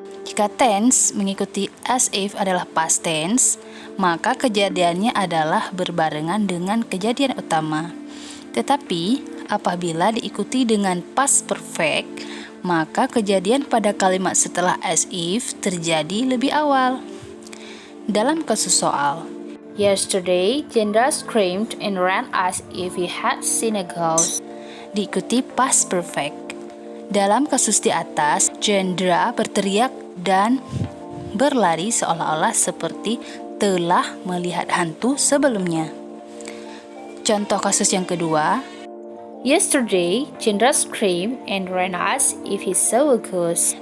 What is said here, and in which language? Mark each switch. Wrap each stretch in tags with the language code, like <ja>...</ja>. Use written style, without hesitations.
<id>Jika tense mengikuti as if adalah past tense, maka kejadiannya adalah berbarengan dengan kejadian utama. Tetapi apabila diikuti dengan past perfect, maka kejadian pada kalimat setelah as if terjadi lebih awal. Dalam kasus soal,</id> <en>Yesterday, Chandra screamed and ran as if he had seen a ghost.</en> <id>Diikuti past perfect. Dalam kasus di atas, Chandra berteriak dan berlari seolah-olah seperti telah melihat hantu sebelumnya. Contoh kasus yang kedua,</id> <en>Yesterday, Chandra screamed and ran as if he saw a ghost.</en>